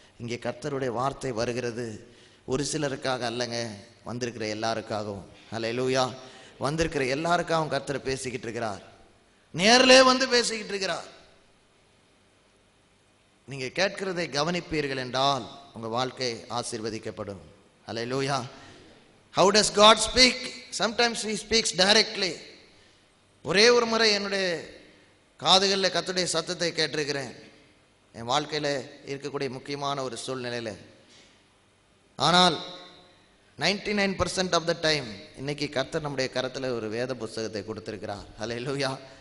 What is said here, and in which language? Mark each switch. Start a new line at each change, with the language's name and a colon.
Tamil: இங்கே கர்த்தருடைய வார்த்தை வருகிறது ஒரு சிலருக்காக அல்லங்க, வந்திருக்கிற எல்லாருக்காகவும். அல்லேலூயா. வந்திருக்கிற எல்லாருக்காகவும் கர்த்தர் பேசிக்கிட்டு இருக்கிறார். நேரிலே வந்து பேசிக்கிட்டு இருக்கிறார். நீங்க கேட்கிறதை கவனிப்பீர்கள் என்றால் உங்க வாழ்க்கை ஆசீர்வதிக்கப்படும்.
English: அல்லேலூயா. How does God speak? Sometimes he speaks directly.
Tamil: ஒரே ஒரு முறை என்னுடைய காதுகளில் கர்த்தருடைய சத்தத்தை கேட்டிருக்கிறேன், என் வாழ்க்கையில் இருக்கக்கூடிய முக்கியமான ஒரு சூழ்நிலையில். ஆனால் 99%
English: of the time
Tamil: இன்னைக்கு கர்த்தர் நம்முடைய கரத்தில் ஒரு வேத புஸ்தகத்தை கொடுத்திருக்கிறார். அல்லேலூயா.